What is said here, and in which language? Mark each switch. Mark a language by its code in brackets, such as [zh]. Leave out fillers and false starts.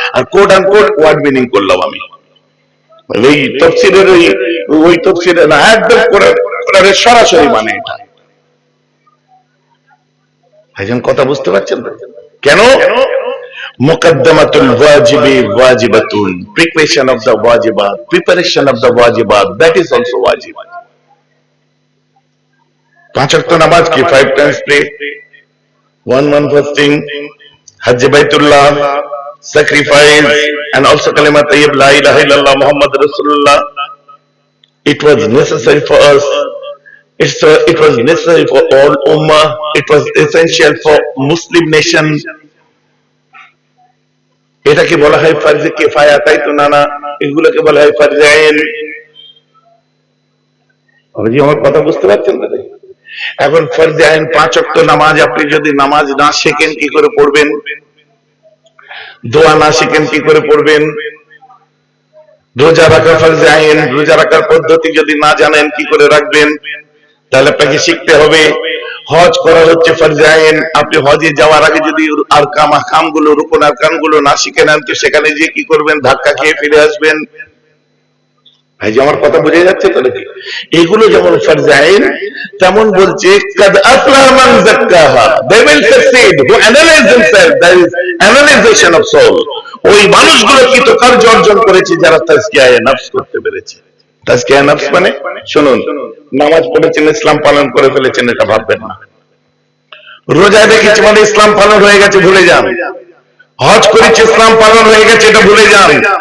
[bn] আর [en] quote unquote word meaning [bn] করলাম আমি, এই তাফসীরের ওই তাফসীরে না, একদম কোরআনের সরাসরি মানে এটা। ভাইজান কথা বুঝতে পারছেন তো? কেন? [ar] মুকদ্দমাতুল ওয়াজিবি ওয়াজিবাতুন, [en] Preparation of the ওয়াজিবাত, preparation of the ওয়াজিবাত, that is also ওয়াজিব। [bn] 5 ওয়াক্ত নামাজ কি [en] 5 times pray, 1 month fasting, হজ্জ বাইতুল্লাহ, sacrifice, and also [ar] kalimat tayyib la ilaha illallah muhammadur rasulullah. [en] It was necessary for us. It was necessary for all ummah. It was essential for Muslim nation. [bn] এটাকে বলা হয় ফরজে কিফায়া, তাই তো? না না, এগুলোকে বলা হয় ফরজে আইন। আপনি আমার কথা বুঝতে পারছেন না? এখন ফরজে আইন 5 ওয়াক্ত নামাজ, আপনি যদি নামাজ না শেখেন কি করে পড়বেন? দোয়া না শিখেন কি করে পড়বেন? রোজা রাখা ফরজে আইন, রোজা রাখার পদ্ধতি যদি না জানেন কি করে রাখবেন? তাহলে আপনাকে শিখতে হবে। হজ করা হচ্ছে ফরজে আইন, আপনি হজে যাওয়ার আগে যদি আরকাম আহকাম গুলো, রুকুন আরকান গুলো না শিখে নেন, তো সেখানে গিয়ে কি করবেন? ধাক্কা খেয়ে ফিরে আসবেন। ভাই যে আমার কথা বুঝে যাচ্ছে তো নাকি? এগুলো যেমন ফরজে আইন, তেমন বলছে [ar] কাদ আফলাহা মান যাক্কাহা, [en] they will succeed who analyze themselves, there is analyzation of soul। [bn] ওই মানুষগুলো কৃতকার্য অর্জন করেছে যারা তাজকিয়ায়ে নফস করতে পেরেছে। তাজকিয়ায়ে নফস মানে, শুনুন, নামাজ পড়েছেন, ইসলাম পালন করে ফেলেছেন, এটা ভাববেন না। রোজা রেখেছি মানে ইসলাম পালন হয়ে গেছে, ভুলে যান। হজ করেছি, ইসলাম পালন হয়ে গেছে, এটা ভুলে যান।